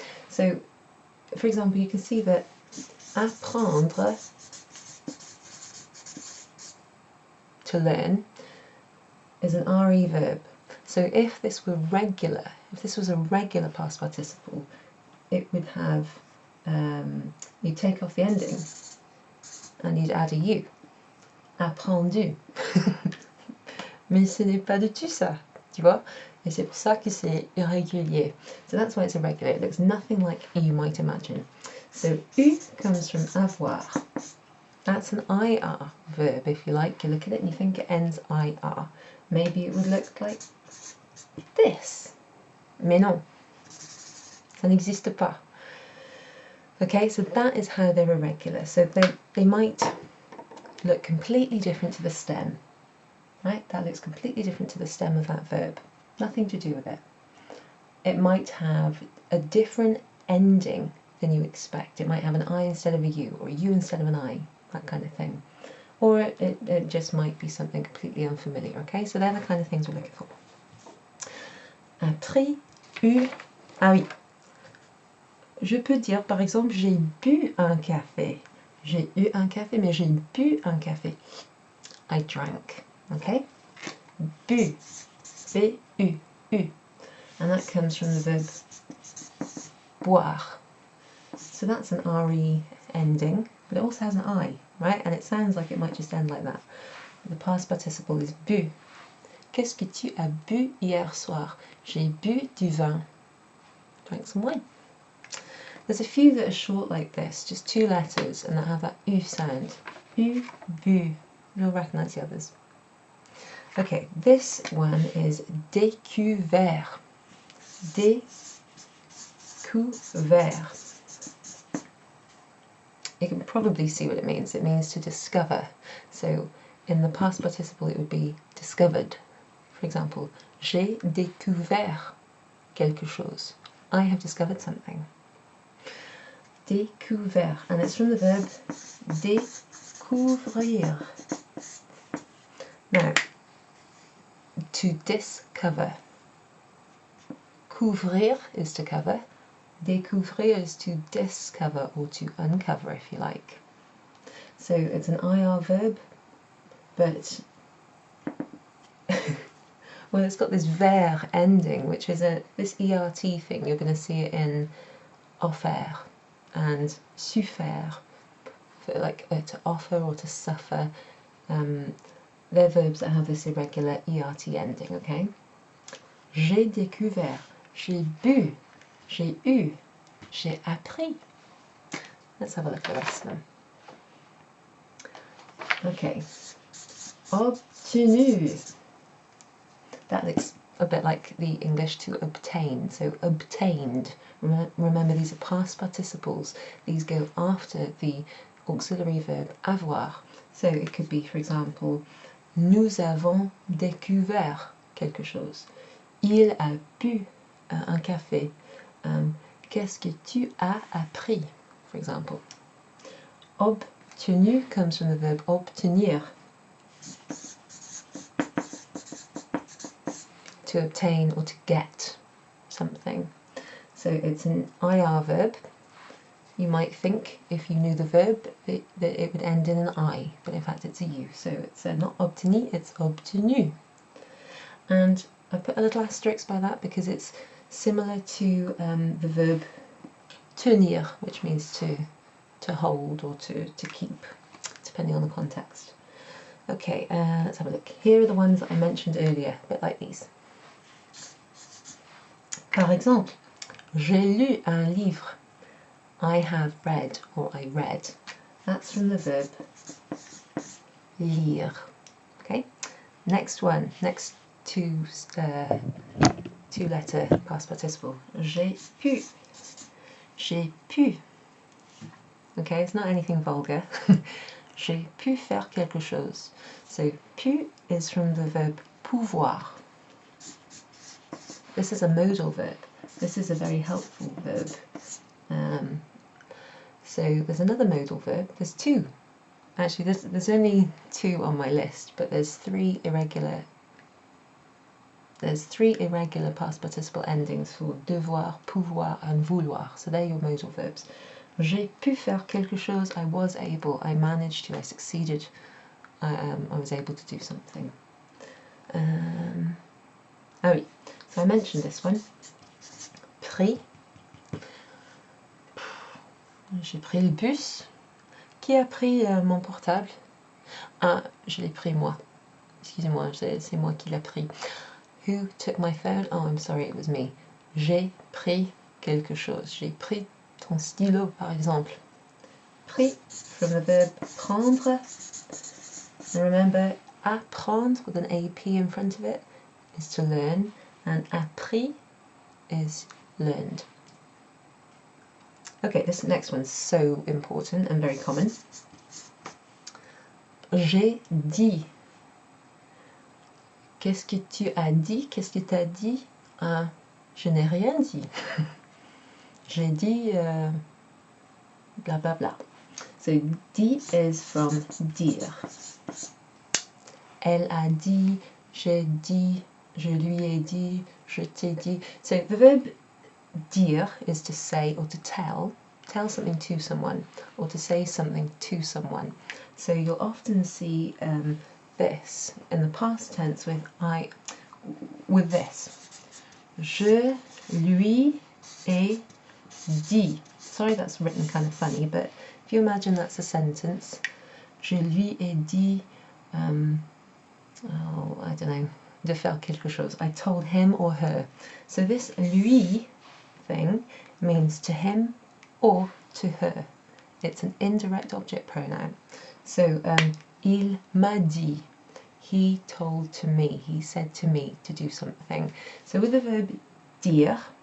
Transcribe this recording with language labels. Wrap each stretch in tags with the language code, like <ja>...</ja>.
<en>So, for example, you can see that apprendre, to learn, is an RE verb. So if this were regular, if this was a regular past participle, it would have, you'd take off the ending and you'd add a U.</en> <fr>Apprendu. Mais ce n'est pas du tout ça, tu vois? Et c'est pour ça que c'est irrégulier.</fr> <en>So that's why it's irregular. It looks nothing like you might imagine. So eu comes from avoir. That's an IR verb, if you like. You look at it and you think it ends IR. Maybe it would look like this.</en> <fr>Mais non. Ça n'existe pas.</fr> <en>Okay, so that is how they're irregular. So they might look completely different to the stem. Right? That looks completely different to the stem of that verb. Nothing to do with it. It might have a different ending than you expect. It might have an I instead of a U, or a U instead of an I, that kind of thing. Or it just might be something completely unfamiliar, okay? So they're the kind of things we're looking for.</en> <fr>Appris, eu, ah oui. Je peux dire, par exemple, j'ai bu un café. J'ai eu un café, mais j'ai bu un café.</fr> <en>I drank, okay? Bu, B-U, U. And that comes from the verb boire. So that's an RE ending, but it also has an I, right? And it sounds like it might just end like that. The past participle is bu.</en> <fr>Qu'est-ce que tu as bu hier soir? J'ai bu du vin.</fr> <en>Drank some wine. There's a few that are short like this, just 2 letters, and that have that U sound. U, bu. You'll recognise the others. Okay, this one is découvert. Découvert.</en> <fr>découvert.</fr> <en>You can probably see what it means. It means to discover. So in the past participle it would be discovered. For example,</en> <fr>j'ai découvert quelque chose.</fr> <en>I have discovered something. Découvert, and it's from the verb découvrir. Now, to discover. Couvrir is to cover. Découvrir is to discover or to uncover, if you like. So it's an IR verb, but well, it's got this ver ending, which is this ERT thing. You're going to see it in offert and suffert, for like to offer or to suffer. They're verbs that have this irregular ERT ending, okay?</en> <fr>J'ai découvert, j'ai bu, j'ai eu, j'ai appris.</fr> <en>Let's have a look at the rest of them. Okay. Obtenu. That looks a bit like the English to obtain. So obtained. Remember, these are past participles. These go after the auxiliary verb avoir. So it could be, for example,</en> <fr>nous avons découvert quelque chose. Il a bu un café. Qu'est-ce que tu as appris,</fr> <en>for example. Obtenu comes from the verb obtenir. To obtain or to get something. So it's an IR verb. You might think, if you knew the verb, that it would end in an I, but in fact it's a U. So it's not obtenu, it's obtenu. And I put a little asterisk by that because it's similar to the verb tenir, which means to hold or to keep, depending on the context. Okay, let's have a look. Here are the ones that I mentioned earlier, a bit like these.</en> <fr>Par exemple, j'ai lu un livre.</fr> <en>I have read, or I read. That's from the verb lire. Okay. Next one. Next two-letter past participle.</en> <fr>J'ai pu. J'ai pu.</fr> <en>Okay, it's not anything vulgar.</en> <fr>J'ai pu faire quelque chose.</fr> <en>So pu is from the verb pouvoir. This is a modal verb. This is a very helpful verb. So there's another modal verb. There's two. Actually, there's only two on my list, but there's three irregular past participle endings for devoir, pouvoir, and vouloir. So they're your modal verbs.</en> <fr>J'ai pu faire quelque chose.</fr> <en>I was able. I managed to. I succeeded. I was able to do something.</en> <fr>Ah oui.</fr> <en>So I mentioned this one. Pris.</en> <fr>J'ai pris le bus. Qui a pris mon portable? Ah, je l'ai pris moi. Excusez-moi, c'est moi qui l'ai pris.</fr> <en>Who took my phone? Oh, I'm sorry, it was me.</en> <fr>J'ai pris quelque chose. J'ai pris ton stylo, par exemple.</fr> <en>Pris, from the verb prendre. And remember, apprendre with an AP in front of it is to learn, and appris is learned. Okay, this next one's so important and very common.</en> <fr>J'ai dit. Qu'est-ce que tu as dit? Qu'est-ce que tu as dit? Je n'ai rien dit. J'ai dit blah blah blah.</fr> <en>So dit is from dire.</en> <fr>Elle a dit, j'ai dit, je lui ai dit, je t'ai dit.</fr> <en>So the verb dire is to say or to tell something to someone, or to say something to someone. So you'll often see this in the past tense with this.</en> <fr>Je lui ai dit.</fr> <en>Sorry, that's written kind of funny, but if you imagine that's a sentence.</en> <fr>Je lui ai dit,</fr> <en>I don't know,</en> <fr>de faire quelque chose.</fr> <en>I told him or her. So this lui thing means to him or to her. It's an indirect object pronoun. So</en> <fr>il m'a dit.</fr> <en>He told to me. He said to me to do something. So with the verb dire,</en>